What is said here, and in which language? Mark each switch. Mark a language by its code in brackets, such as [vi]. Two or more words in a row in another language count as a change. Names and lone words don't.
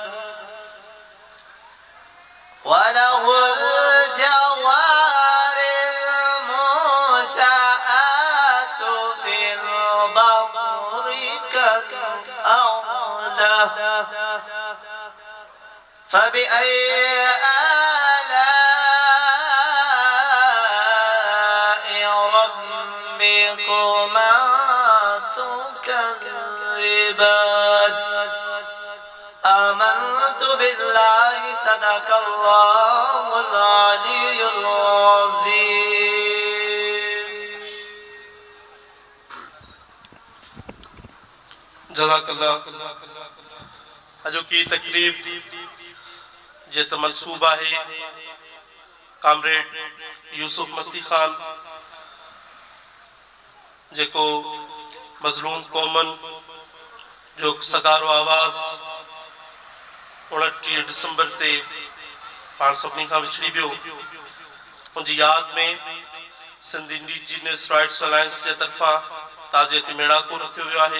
[ar] وله الجوار المنشآت في البحر كالأعلام، فبأي آلاء ربكما تكذبان؟ آمنت بالله صدق الله العلي العظيم. جزاک اللہ. [sd] अॼोकी तकरीब जे त मंसूब आहे कामरेड यूसुफ मस्ती खान, जेको मज़लूम क़ौमन जो सगारो आवाज़ 29 डिसंबर ते पाण सभिनी खां विछड़ी वियो, उनजी यादि में सिंध इंडिजीनियस राइट्स अलायंस जे तरफ़ां ताज़ियती मेड़ाको रखियो वियो आहे।